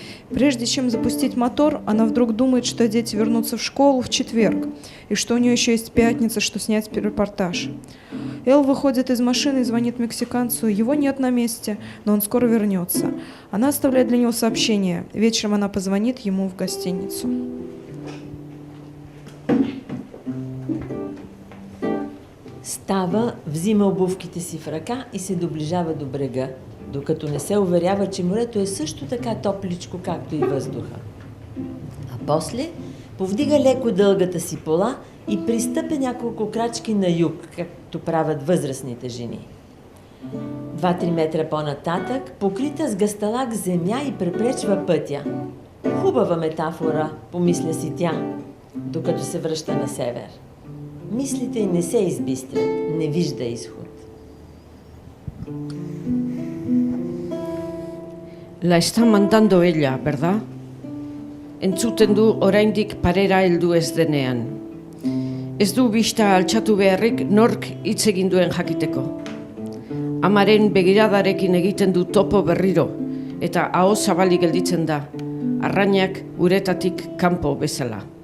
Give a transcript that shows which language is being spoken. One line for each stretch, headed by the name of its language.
Russian: Прежде чем запустить мотор, она вдруг думает, что дети вернутся в школу в четверг, и что у нее еще есть пятница, что снять репортаж. Эл выходит из машины и звонит мексиканцу. Его нет на месте, но он скоро вернется. Она оставляет для него сообщение. Вечером она позвонит ему в гостиницу.
Bulgarian: Става, взима обувките си в ръка и се доближава до брега, докато не се уверява, че морето е също така топличко, както и въздуха. А после повдига леко дългата си пола и пристъпя няколко крачки на юг, както правят възрастните жени. 2-3 метра по-нататък, покрита с гъсталак земя и препречва пътя. Хубава метафора, помисля си тя, докато се връща на север. Мислите й не се избистрят, не вижда изход.
Spanish: La está mandando ella, ¿verdad?
Basque: Entzuten du oraindik parera heldu ez denean. Ez du bista altxatu beharrik nork hitz egin duen jakiteko. Amaren begiradarekin egiten du topo berriro, eta aho zabalik gelditzen da, arrainak uretatik kanpo bezala.